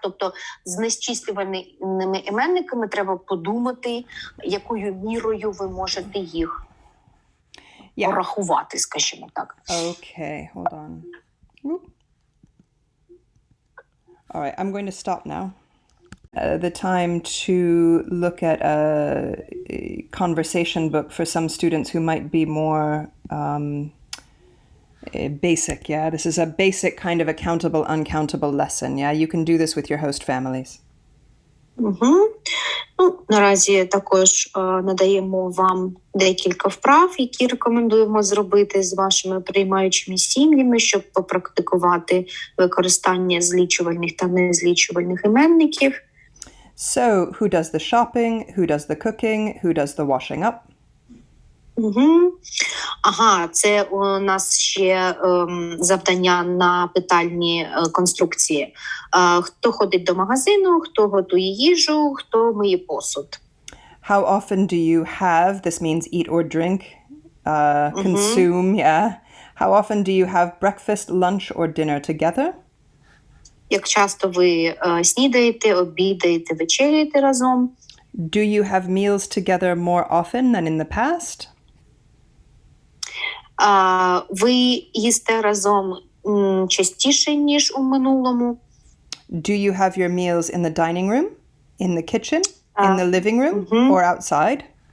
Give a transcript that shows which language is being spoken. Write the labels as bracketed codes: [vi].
[uk] Тобто з незчислювальними іменниками треба подумати, якою мірою ви можете їх порахувати, скажімо так. [en] Okay, hold on. All right, I'm going to stop now. The time to look at a conversation book for some students who might be more basic. Yeah, this is a basic kind of a countable, uncountable lesson. Yeah, you can do this with your host families. [uk] Ну, наразі також надаємо вам декілька вправ, які рекомендуємо зробити з вашими приймаючими сім'ями, щоб попрактикувати використання злічувальних та незлічувальних іменників. [en] So, who does the shopping? Who does the cooking? Who does the washing up? [uk] Ага, це у нас ще завдання на питальні конструкції. Хто ходить до магазину, хто готує їжу, хто миє посуд. [en] How often do you have, this means eat or drink, consume, yeah. How often do you have breakfast, lunch or dinner together? [uk] Як часто ви снідаєте, обідаєте, вечеряєте разом? [en] Do you have meals together more often than in the past? [uk] Ви їсте разом частіше, ніж у минулому? [en] Do you have your meals in the dining room, in the kitchen, in the living room, or outside?